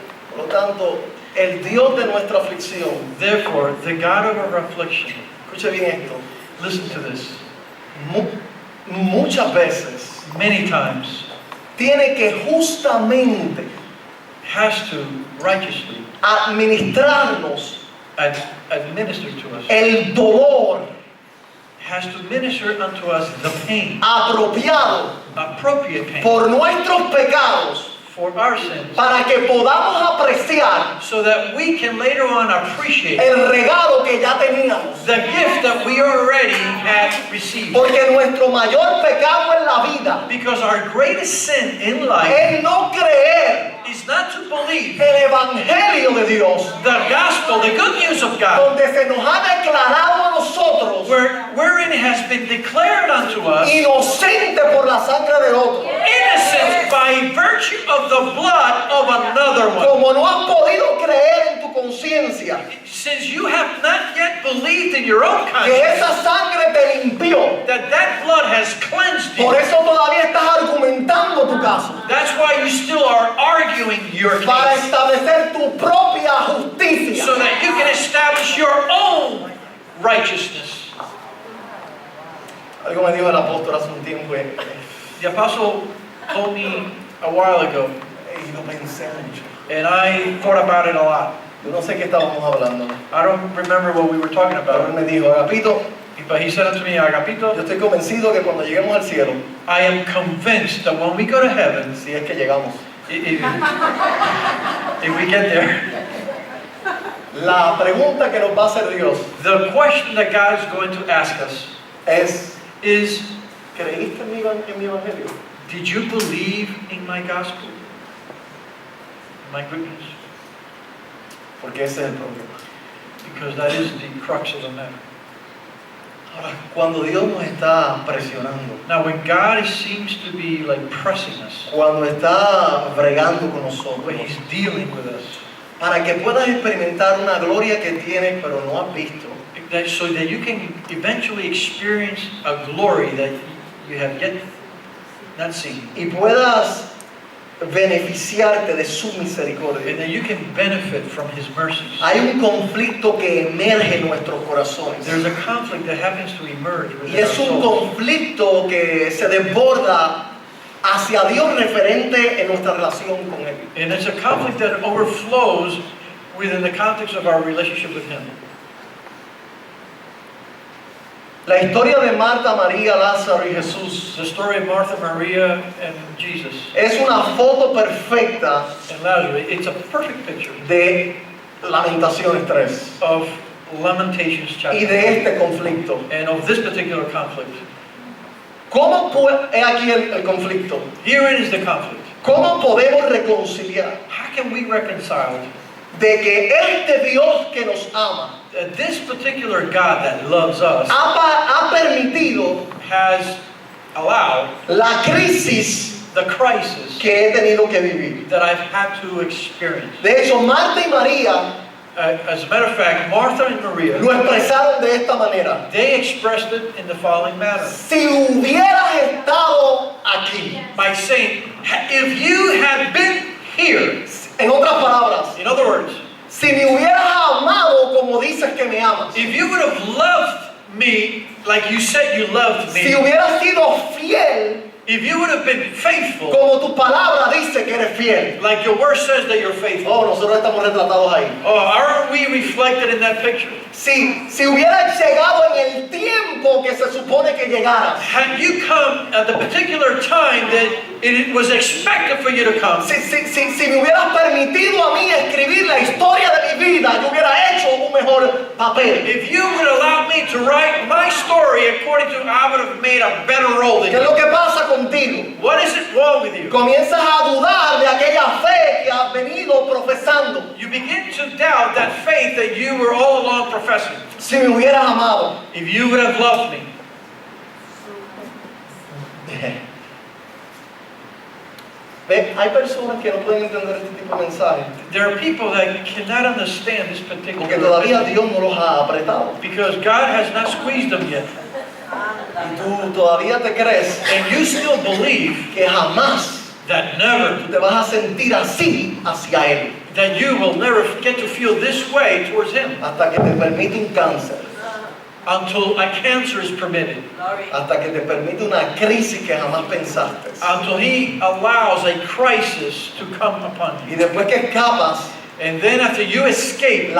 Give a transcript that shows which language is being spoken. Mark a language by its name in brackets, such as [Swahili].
[Spanish] Por lo tanto, el Dios de nuestra aflicción, [English] Therefore, the God of our affliction, [Spanish] escuche bien esto, [English] listen to this, [Spanish] muchas veces [English] many times [Spanish] tiene que justamente [English] has to righteously [Spanish] administrarnos [English] administer to us, [Spanish] el dolor [English] has to minister unto us the pain, [Spanish] apropiado [English] appropriate pain [Spanish] por nuestros pecados, [English] for our sins, [Spanish] para que podamos apreciar [English] so that we can later on appreciate [Spanish] el regalo que ya teníamos. [English] the gift that we already had received. [Spanish] Porque nuestro mayor pecado en la vida [English] Because our greatest sin in life [Spanish] es no creer [English] is not to believe [Spanish] el evangelio de Dios, [English] the gospel, the good news of God, [Spanish] donde se nos ha declarado a nosotros [English] wherein it has been declared unto us [Spanish] inocente por la sangre de otro. [English] innocent by virtue of the blood of another one. [Spanish] Como no has podido creer en tu conciencia [English] Since you have not yet believed in your own [Spanish] que [English] conscience [Spanish] esa sangre te limpió, [English] that blood has cleansed [Spanish] por [English] you, [Spanish] eso todavía estás argumentando tu caso [English] that's why you still are arguing your [Spanish] para [English] case, [Spanish] establecer tu propia justicia. [English] so that you can establish your own righteousness. [Spanish] Algo me dijo el apóstol hace un tiempo [English] The apostle told me a while ago, [Spanish] y lo pensé mucho. [English] and I thought about it a lot. [Spanish] Yo no sé qué estábamos hablando, [English] I don't remember what we were talking [Spanish] pero él [English] about, [Spanish] me dijo, Agapito, [English] but he said unto me, Agapito, [Spanish] yo estoy convencido que cuando lleguemos al cielo, [English] I am convinced that when we go to heaven, [Spanish] si es que llegamos, [English] if we get there, [Spanish] la pregunta que nos va a hacer Dios [English] the question that God is going to ask us is, [Spanish] ¿creíste en mi evangelio? [English] did you believe in my gospel? My good news? [Spanish] Porque ese es el problema. [English] Because that is the crux of the matter. [Spanish] Ahora, cuando Dios nos está presionando, [English] Now, when God seems to be like pressing us, [Spanish] cuando está bregando con nosotros, [English] He's dealing with us, [Spanish] para que puedas experimentar una gloria que tienes pero no has visto, [English] so that you can eventually experience a glory that you have yet not seen, [Spanish] y puedas beneficiarte de su misericordia. [English] and that you can benefit from His mercies. [Spanish] Hay un conflicto que emerge en nuestros corazones. [English] There's a conflict that happens to emerge [Spanish] Y [English] within our [Spanish] es un [English] souls. [Spanish] conflicto que se desborda hacia Dios referente en nuestra relación con Él. [English] And it's a conflict that overflows within the context of our relationship with Him. [Spanish] La historia de Marta, María, Lázaro y Jesús [English] The story of Martha, Maria, and Jesus, [Spanish] es una foto perfecta [English] and Lazarus, it's a perfect picture [Spanish] de Lamentaciones 3 [English] of Lamentations [Spanish] y [English] chapter [Spanish] de [English] 3, [Spanish] este conflicto. [English] and of this particular conflict. [Spanish] ¿Cómo he aquí el conflicto? [English] Herein is the conflict. [Spanish] ¿Cómo podemos reconciliar [English] How can we reconcile [Spanish] de que este Dios que nos ama [English] that this particular God that loves us [Spanish] ha permitido [English] has allowed [Spanish] la crisis [English] the crisis [Spanish] que he tenido que vivir? [English] that I've had to experience? [Spanish] De hecho, Marta y María [English] As a matter of fact, Martha and Maria, [Spanish] lo expresaron de esta manera. [English] they expressed it in the following manner, [Spanish] Si hubieras estado aquí, [English] by saying, if you had been here, [Spanish] en otras palabras, [English] in other words, [Spanish] si me hubieras amado como dices que me amas, [English] if you would have loved me like you said you loved [Spanish] si [English] me, [Spanish] hubieras sido fiel [English] If you would have been faithful, [Spanish] como tu palabra dice que eres fiel. [English] like your word says that you're faithful. [Spanish] Oh, nosotros estamos retratados ahí. [English] Oh, aren't we reflected in that picture? [Spanish] Si hubieras llegado en el tiempo que se supone que llegaras, [English] Had you come at the particular time that it was expected for you to come, [Spanish] si me hubieras permitido a mí escribir la historia de mi vida, yo hubiera hecho un mejor papel. [English] if you would allow me to write my story according to, I would have made a better role than [Spanish] ¿Qué es [English] you. [Spanish] lo que pasa contigo? [English] What is it wrong with you? [Spanish] Comienzas a dudar de aquella fe que has venido profesando. [English] You begin to doubt that faith that you were all along professing. [Spanish] Si me hubieras amado, [English] If you would have loved me. [Spanish] ¿Ve? Hay personas que no pueden entender este tipo de mensajes [English] There are people that cannot understand this particular [Spanish] porque todavía Dios no los ha apretado. [English] because God has not squeezed them yet. [Spanish] Y tú todavía te crees [English] And you still believe [Spanish] que jamás [English] that never, [Spanish] tú te vas a sentir así hacia Él [English] that you will never get to feel this way towards Him [Spanish] hasta que te permite un cáncer, [English] until a cancer is permitted, [Spanish] hasta que te permite una crisis que jamás pensaste. [English] until He allows a crisis to come upon [Spanish] Y [English] you. [Spanish] después que escapas [English] And then after you escape